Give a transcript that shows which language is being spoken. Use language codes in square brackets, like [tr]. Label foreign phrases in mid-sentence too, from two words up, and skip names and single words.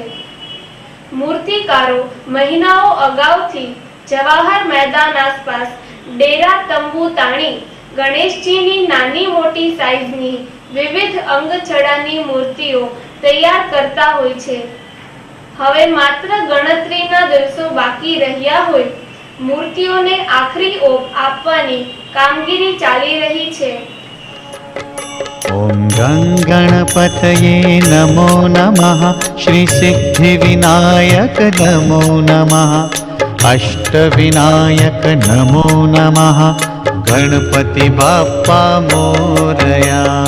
[gu] મૂર્તિકારો મહિનાઓ અગાઉથી જવાહર મેદાન આસપાસ ડેરા તંબુ તાણી ગણેશજીની નાની મોટી સાઈઝની વિવિધ અંગછડાની મૂર્તિઓ તૈયાર કરતા હોય છે. હવે માત્ર ગણતરીના દિવસો બાકી રહ્યા હોય મૂર્તિઓને આખરી ઓપ આપવાની કામગીરી ચાલી રહી છે. [sa] ओम गणपतये नमो नमः श्री सिद्धिविनायक नमो नमः अष्टविनायक नमो नमः [mr] गणपति बाप्पा मोरया.